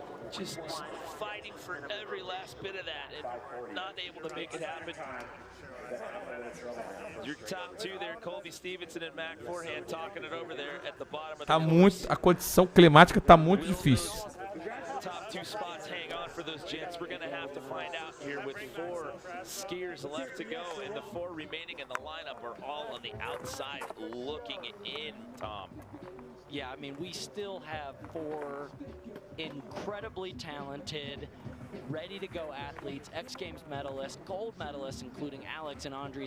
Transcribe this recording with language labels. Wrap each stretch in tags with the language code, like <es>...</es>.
<en>Just fighting for every last bit of that and not able to make it happen. Your top 2 there, Colby Stevenson and Mac Forehand talking it over there at the bottom of</en> <pt>tá muito, a condição climática tá muito difícil.</pt> <en>Top 2 spots hang on for those gents. We're going to have to find out here with 4 skiers left to go and the 4 remaining in the lineup are all on the outside looking in, Tom. Yeah, I mean, we still have 4 incredibly talented, ready-to-go athletes, X Games medalists, gold medalists, including Alex and Andre.</en>